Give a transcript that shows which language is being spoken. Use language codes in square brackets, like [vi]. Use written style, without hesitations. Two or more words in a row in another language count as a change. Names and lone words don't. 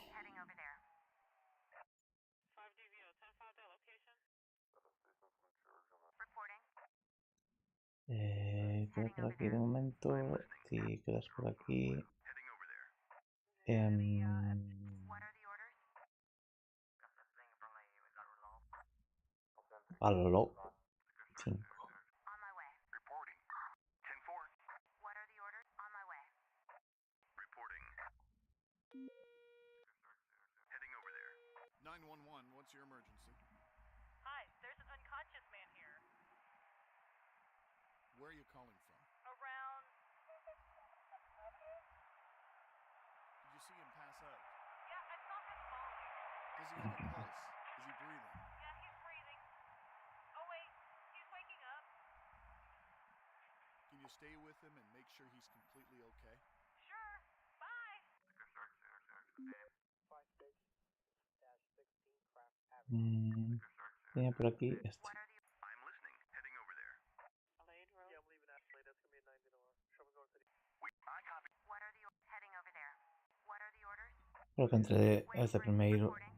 [es] Queda por aquí de momento. Si quedas por aquí. Aló. 5. [en] What's your emergency? Hi, there's an unconscious man here. Where are you calling from? Around... Did you see him pass out? Yeah, I saw him falling. Does he have a pulse? Is he breathing? Yeah, he's breathing. Oh wait, he's waking up. Can you stay with him and make sure he's completely okay? Sure. Bye. [es] Tenía por aquí este. Creo que entre este primero.